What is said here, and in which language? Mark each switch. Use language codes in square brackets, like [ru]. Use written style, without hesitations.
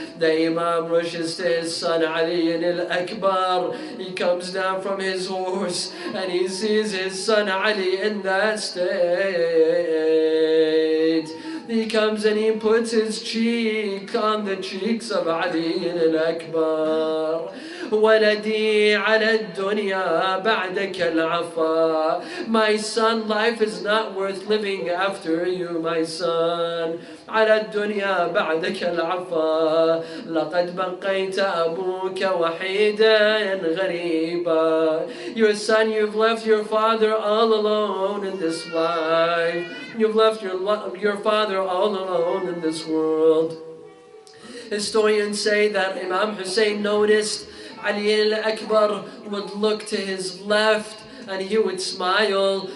[en] The Imam rushes to his son Ali al-Akbar. He comes down from his horse and he sees his son Ali in that state. He comes and he puts his cheek on the cheeks of Ali al-Akbar. [ar] ولدي على الدنيا بعدك العفا. [en] My son, life is not worth living after you, my son. [ar] على الدنيا بعدك العفا. لقد بقيت أبوك وحيدا غريبا. [en] Your son, you've left your father all alone in this life. You've left your father all alone in this world. Historians say that Imam Hussein noticed Ali al-Akbar would look to his left and he would smile.